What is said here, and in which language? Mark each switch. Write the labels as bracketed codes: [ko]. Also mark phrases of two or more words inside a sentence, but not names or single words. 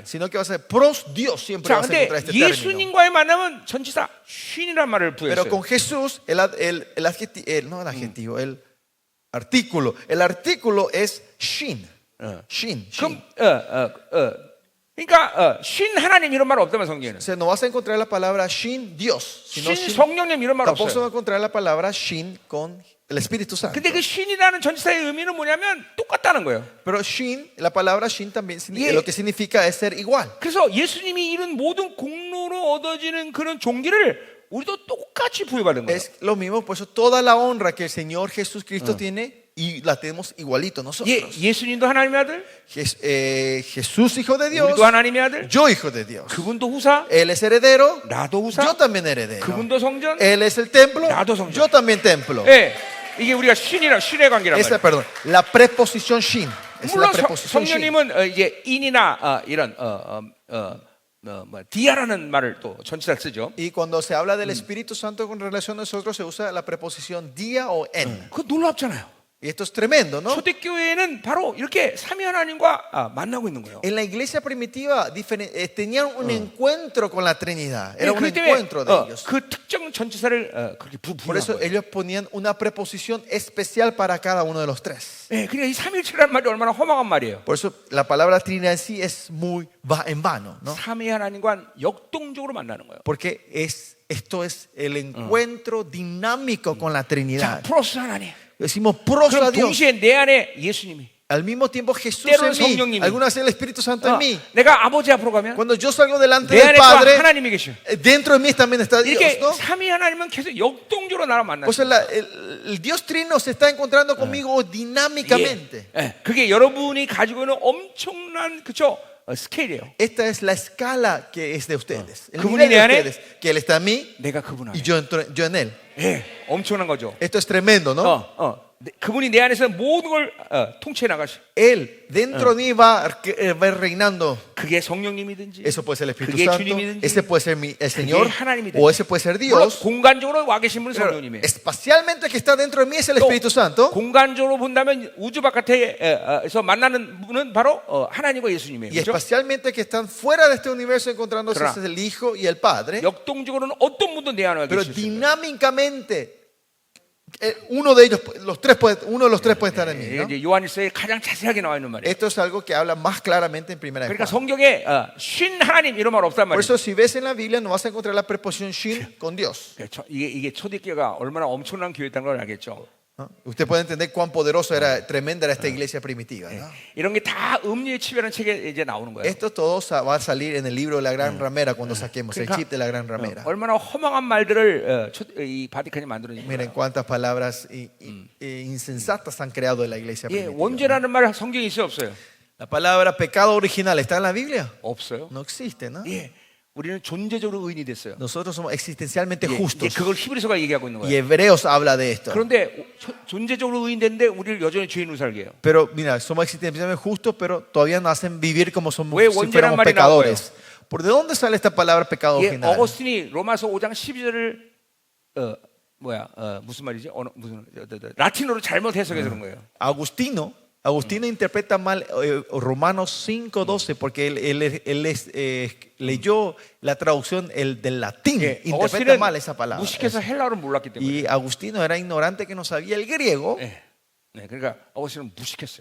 [es] sino que vas a ser pros Dios, siempre [ko] 자, [es] vas a [ko] 근데 [es] encontrar este término. [ko] 예수님과의 만남은 전치사 쉰이란 말을 [es] Pero [ko] 부여했어요. [es] con Jesús, el artículo es shin. Shin. [ko] 그럼 그러니까 쉰 하나님 이런 말 없다면 성경에는. [es] O sea, no vas a encontrar la palabra shin Dios, sino [ko] 쉰 [es] shin. [ko] 성령님 이런 말 [es] Tampoco se va [ko] 없어요. [es] a encontrar la palabra shin con el Espíritu Santo. [ko] 근데 그 쉰이라는 전치사의 의미는 뭐냐면 똑같다는 거예요. [es] Pero shin, la palabra shin también Yeah. lo que significa es ser igual. [ko] 그래서 예수님이 이룬 모든 공로로 얻어지는 그런 종기를 우리도 똑같이 부여받은 거예요. [es] Es lo mismo, por eso toda la honra que el Señor Jesucristo tiene y la tenemos igualito nosotros. [ko] 예, 예수님도 하나님의 아들, [es] Jesús hijo de Dios, [ko] 우리도 하나님의 아들, [es] yo hijo de Dios. [ko] 그분도 후사, [es] Él es heredero, [ko] 나도 [es] yo [ko] 후사, [es] también heredero. [ko] 그분도 성전. [es] Él es el templo, [ko] 나도 성전. [es] yo también templo. [ko] 예, 이게 우리가 쉰의 관계란 [es] Esa, [ko] 말이에요. [es] perdón, la preposición shin. Es la [ko] 물론 [es] preposición shin. [ko] 성령님은 이제 인이나 이런 디아라는 말을 또 전치사를 쓰죠. [es] Y cuando se habla del Espíritu Santo con relación a nosotros se usa la preposición día o en. [ko] 그거 놀랍잖아요. [es] Y esto es tremendo, ¿no? [ko] 초대교회는 바로 이렇게 삼위 하나님과 만나고 있는 거예요. [es] En la iglesia primitiva tenían un encuentro con la Trinidad. Era un [ko] 그렇기 때문에 [es] encuentro de ellos. [ko] 그 특정 전치사를 그렇게 [es] Por [ko] 부여한 [es] eso [ko] 거예요. [es] ellos ponían una preposición especial para cada uno de los tres. [ko] 예, 그러니까 이 삼일체라는 말이 얼마나 허망한 말이에요. [es] Por eso la palabra Trinidad en sí es muy en vano, ¿no? [ko] 삼위 하나님과 역동적으로 만나는 거예요. [es] Porque esto es el encuentro dinámico con la [ko] 자, [es] Trinidad. [ko] 프로스 하나님. [es] Decimos pros a [ko] 그럼 [es] Dios. [ko] 동시에 내 안에 예수님이. [es] Al mismo tiempo Jesús [ko] 때로는 [es] en mí. [ko] 성령님이. [es] Algunas veces el Espíritu Santo en mí. [ko] 내가 아버지 앞으로 가면 [es] Cuando yo salgo delante [ko] 내 [es] del [ko] 안에 또 [es] Padre, [ko] 하나님이 계셔. [es] dentro de mí también está Dios, [ko] 이렇게 [es] ¿no? [ko] 삼위 하나님은 계속 역동적으로 나를 [es] O sea, [ko] 만나요. [es] el Dios Trino se está encontrando conmigo dinámicamente. [ko] 그게 여러분이 가지고 있는 엄청난 그쵸 스케일이에요. [es] Esta es la escala que es de ustedes. El [ko] 그분이 [es] nivel de [ko] 내 안에, [es] ustedes, que Él está en mí [ko] 내가 그분 안에. [es] y yo en Él. [ko] 예, 엄청난 거죠. [es] Esto es tremendo, ¿no? [ko] 그분이 내 안에서 모든 걸 통치해 나가시. [es] Él dentro de mí va reinando. [ko] 그게 성령님이든지, [es] Eso puede ser el Espíritu [ko] 그게 [es] Santo, [ko] 주님이든지, [es] ese puede ser el Señor, [ko] 하나님이든지. [es] o ese puede ser [ko] 물론 [es] Dios. [ko] 공간적으로 와 계신 분은 [es] Pero [ko] 성령님이에요. [es] espacialmente el que está dentro de mí es el [ko] 또 [es] Espíritu Santo. [ko] 공간적으로 본다면 우주 바깥에서 만나는 분은 바로 하나님과 예수님이에요. [es] Y [ko] 그렇죠? [es] espacialmente que están fuera de este universo encontrándose Claro. es el Hijo y el Padre. [ko] 역동적으로는 어떤 분도 내 안에 와 [es] Pero [ko] 계실 수 있어요. [es] dinámicamente uno de ellos, uno de los tres puede estar en mí, [ko] 이게 [es] ¿no? [ko] 이제 요한일서에 가장 자세하게 나와 있는 말이에요. [es] Esto es algo que habla más claramente en primera de [ko] 그러니까 [es] Juan. [ko] 성경에 쉰 하나님 이런 말 없단 [es] Por [ko] 말이에요. [es] eso si ves en la Biblia no vas a encontrar la preposición shin con Dios. [ko] 이게 초대교회가 얼마나 엄청난 교회였다는 걸 알겠죠. [es] ¿no? Usted puede entender cuán poderoso era, tremenda era esta iglesia primitiva, ¿no? [ko] 이런 게 다 음료의 칩이라는 책에 이제 나오는 거예요. [es] Esto todo va a salir en el libro de la Gran Ramera cuando saquemos el [ko] 그러니까, [es] chip de la Gran Ramera. [ko] 얼마나 허망한 말들을 이 바티칸이 만들어낸 [es] Miren [ko] 거예요. [es] cuántas palabras insensatas han creado en la iglesia [ko] 예, [es] primitiva. [ko] 원죄라는 말 성경에 있어요, 없어요? [es] La palabra pecado original está en la Biblia. [ko] 없어요. [es] No existe, ¿no? [ko] 예, 우리는 존재적으로 의인이 됐어요. [es] Nosotros somos existencialmente [ko] 예, 이제 [es] justos. [ko] 그걸 히브리서가 얘기하고 있는 [es] Y [ko] 거예요. [es] Hebreos habla de esto. [ko] 그런데 존재적으로 의인됐는데 우리를 여전히 죄인으로 살게 해요. [es] Pero mira, somos existencialmente justos, pero todavía nos hacen vivir como somos [ko] 왜 [es] si [ko] 원죄란 [es] fuéramos [ko] 말이 [es] pecadores. ¿Por de dónde sale esta palabra pecado [ko] 예, [es] original? [ko] 어거스틴이 로마서 5장 12절을 무슨 말이지? 라틴어로 잘못 해석해서 그런 거예요. [es] Agustino interpreta mal Romanos 5:12 porque él leyó la traducción del latín. [ko] 예, [es] Interpreta [ko] 어거스틴은 [es] mal esa palabra. [ko] 무식해서 헬라어를 몰랐기 때문에. [es] Y Agustino era ignorante que no sabía el griego. [ko] 예, 네, 그러니까 어거스틴은 무식했어요.